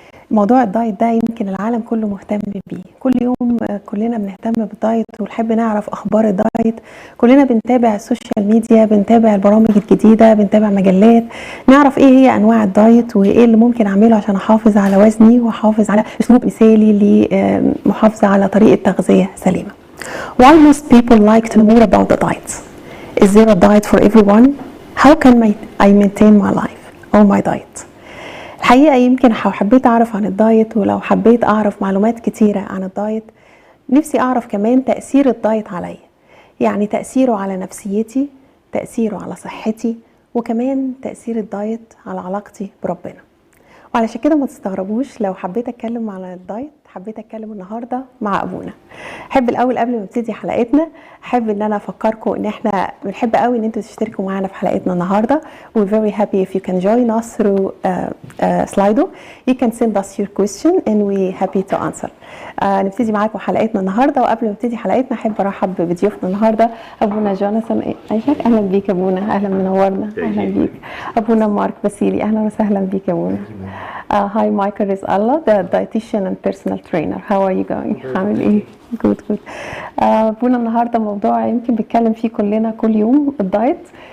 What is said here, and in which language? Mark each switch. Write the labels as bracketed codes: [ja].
[ar] موضوع الدايت ده يمكن العالم كله مهتم بيه، كل يوم كلنا بنهتم بالدايت ونحب نعرف أخبار الدايت، كلنا بنتابع السوشيال ميديا، بنتابع البرامج الجديدة، بنتابع مجلات، نعرف ايه هي أنواع الدايت وايه اللي ممكن أعمله عشان أحافظ على وزني وأحافظ على أسلوب مثالي لمحافظة على طريقة تغذية سليمة. [en] Why most people like to know more about the diet? Is there a diet for everyone? How can I maintain my life or my diet? [ar] الحقيقة يمكن حبيت أعرف عن الدايت، ولو حبيت أعرف معلومات كتيرة عن الدايت نفسي أعرف كمان تأثير الدايت عليا، يعني تأثيره على نفسيتي، تأثيره على صحتي، وكمان تأثير الدايت على علاقتي بربنا. وعلشان كده ما تستغربوش لو حبيت أتكلم عن الدايت، حبيت أتكلم النهاردة مع أبونا. أحب الأول قبل ما نبتدي حلقتنا أحب إن أنا أفكركم إن إحنا بنحب قوي إن أنتوا تشتركوا معانا في حلقتنا النهاردة. [en] We're very happy if you can join us through Slido. You can send us your question and we're happy to answer. [ar] نبتدي معاكم حلقتنا النهاردة، وقبل ما نبتدي حلقتنا أحب أرحب بضيوفنا النهاردة. أبونا جوناثان أيشك، أهلا بيك أبونا، أهلا منورنا. أهلا بيك. أبونا مارك باسيلي، أهلا وسهلا بيك أبونا. [en] Hi, Michael is Allah, the dietitian and personal trainer. How are you going? [ar] عامل ايه؟ [en] good. [ar] أبونا النهارده موضوع يمكن بيتكلم فيه كلنا كل يوم، الدايت.